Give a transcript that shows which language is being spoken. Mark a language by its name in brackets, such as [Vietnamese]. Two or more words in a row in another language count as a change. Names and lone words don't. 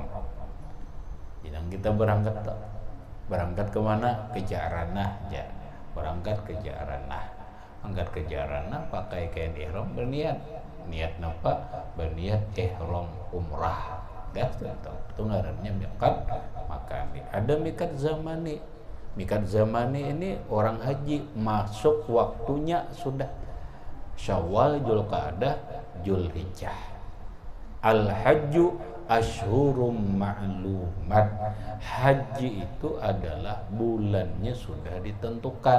[Indonesian] Jadi kita berangkat kemana? [Banjar] Ke Ja'ranah ya. mangkat ke jaranah. Mangkat ke jaranah pakai kain ihram berniat. Niat napa? Berniat ihram umrah. Dah itu ngarannya [Arabic] miqat makani. [Banjar] Ada [Arabic] miqat zamani. Miqat zamani [Banjar] ini orang haji masuk waktunya sudah Syawal, Dzulqa'dah, Dzulhijjah. [Arabic] Al-hajju asyhurum ma'lumat. [Indonesian] Haji itu adalah bulannya sudah ditentukan.